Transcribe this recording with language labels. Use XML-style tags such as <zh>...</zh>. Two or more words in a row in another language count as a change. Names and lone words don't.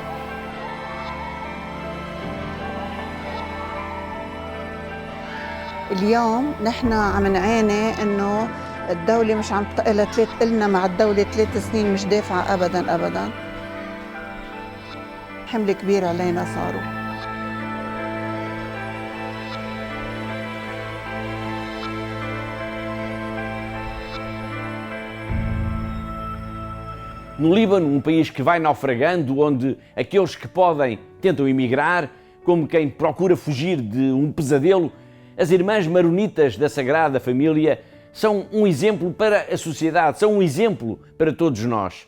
<ar>اليوم نحن عم نعاني إنه الدولة مش عم قلنا مع الدولة 3 سنين مش دافعة أبداً أبداً. حمل كبير علينا صاروا.</ar> <pt>No Líbano, um país que vai naufragando, onde aqueles que podem tentam emigrar, como quem procura fugir de um pesadelo, as irmãs maronitas da Sagrada Família são um exemplo para a sociedade, são um exemplo para todos nós.</pt>